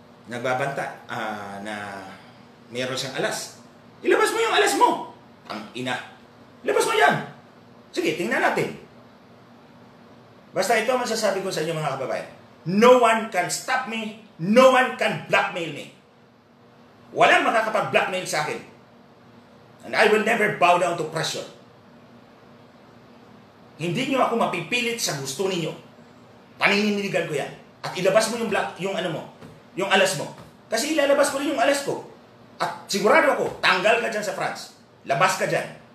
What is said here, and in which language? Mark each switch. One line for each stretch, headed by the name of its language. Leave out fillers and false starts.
Filipino: Na meron siyang alas. Ilabas mo yung alas mo. Ang ina. Ilabas mo yan. Sige, tingnan natin. Basta ito ang masasabi ko sa inyo mga kababayan.
English: No one can stop me. No one can blackmail me.
Filipino: Walang makakapag-blackmail sa akin.
English: And I will never bow down to pressure.
Filipino: Hindi nyo ako mapipilit sa gusto ninyo. Panininigan ko yan. At ilabas mo yung alas mo. Kasi ilalabas ko rin yung alas ko. At sigurado ako, tanggal ka dyan sa France. Labas ka dyan.